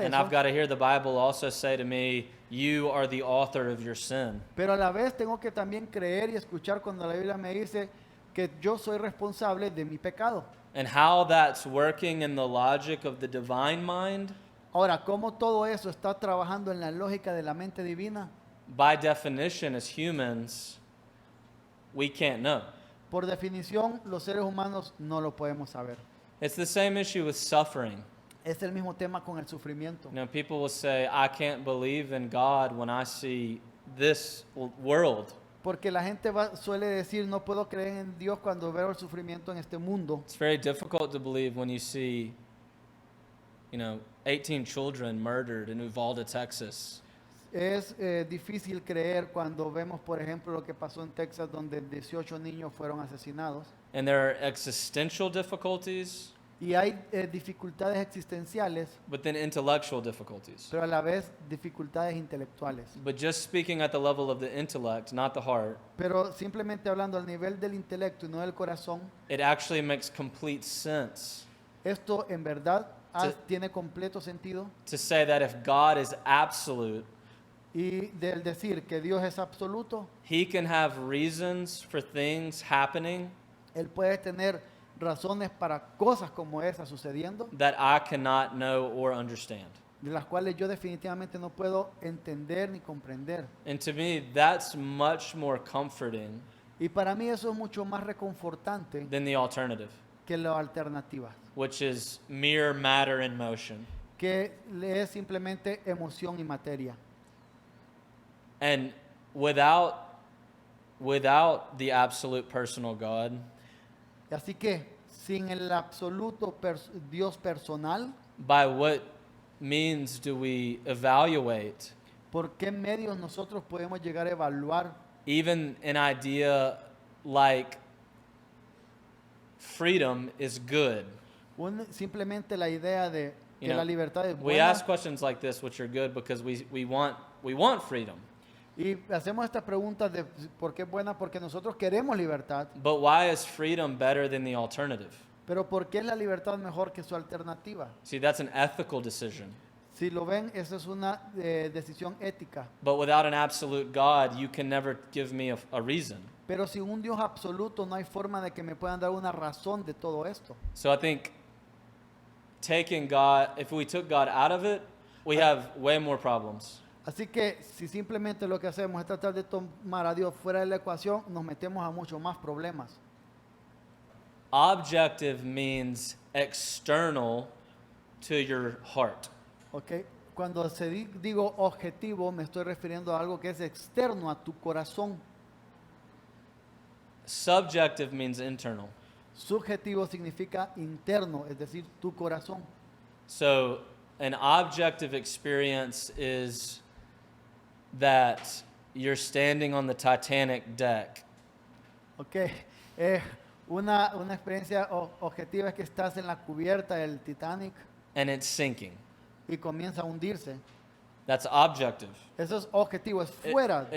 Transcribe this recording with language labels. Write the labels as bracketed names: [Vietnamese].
[English] And [Spanish] eso, [English] I've got to hear the Bible also say to me, you are the author of your sin. [Spanish] pero a la vez tengo que también creer y escuchar cuando la Biblia me dice que yo soy responsable de mi pecado. [English] And how that's working in the logic of the divine mind, [Spanish] Ahora, ¿cómo todo eso está trabajando en la lógica de la mente divina? [English] by definition, as humans, we can't know. [Spanish] Por definición, los seres humanos no lo podemos saber. [English] It's the same issue with suffering. [Spanish] Es el mismo tema con el sufrimiento. [English] People will say, I can't believe in God when I see this world. [Spanish] Porque la gente suele decir, no puedo creer en Dios cuando veo el sufrimiento en este mundo. [English] It's very difficult to believe when you see, 18 children murdered in Uvalde, Texas. [Spanish] Es difícil creer cuando vemos, por ejemplo, lo que pasó en Texas, donde 18 niños fueron asesinados. [English] And there are existential difficulties, [Spanish] Y hay dificultades existenciales, [English] but then intellectual difficulties. [Spanish] pero a la vez dificultades intelectuales. [English] But just speaking at the level of the intellect, not the heart, [Spanish] Pero simplemente hablando al nivel del intelecto y no del corazón, [English] it actually makes complete sense [Spanish] esto en verdad Sí. tiene completo sentido. [English] to say that if God is absolute, [Spanish] Y del decir que Dios es absoluto, [English] He can have reasons for things happening [Spanish] Él puede tener razones para cosas como esas sucediendo, [English] that I cannot know or understand. [Spanish] de las cuales yo definitivamente no puedo entender ni comprender. [English] And to me, that's much more comforting [Spanish] Y para mí eso es mucho más reconfortante [English] than the alternative, [Spanish] que la alternativa, [English] which is mere matter in motion. [Spanish] que es simplemente emoción y materia. [English] And without the absolute personal God, [Spanish] Así que sin el absoluto Dios personal, [English] by what means do we evaluate [Spanish] ¿por qué medios nosotros podemos llegar a evaluar [English] even an idea like freedom is good? [Spanish] simplemente la idea de [English] You [Spanish] que [English] know, [Spanish] la libertad es [English] we [Spanish] buena? [English] ask questions like this, which are good because we want freedom. [Spanish] Y hacemos estas preguntas de por qué es buena, porque nosotros queremos libertad, [English] But why is freedom better than the alternative? [Spanish] pero ¿por qué es la libertad mejor que su alternativa? [English] See, that's an ethical decision. [Spanish] Si lo ven, esa es una decisión ética. [English] But without an absolute God, you can never give me a reason. [Spanish] Pero sin un Dios absoluto no hay forma de que me puedan dar una razón de todo esto. [English] So I think taking God, if we took God out of it, we have way more problems. [Spanish] Así que si simplemente lo que hacemos es tratar de tomar a Dios fuera de la ecuación, nos metemos a muchos más problemas. [English] Objective means external to your heart. [Spanish] ¿Ok? Cuando digo objetivo, me estoy refiriendo a algo que es externo a tu corazón. [English] Subjective means internal. [Spanish] Subjetivo significa interno, es decir, tu corazón. [English] So an objective experience is that you're standing on the Titanic deck [Spanish] Ok, una experiencia objetiva es que estás en la cubierta del Titanic [English] and it's sinking. [Spanish] y comienza a hundirse. [English] That's objective. [Spanish] Eso es objetivo, es fuera de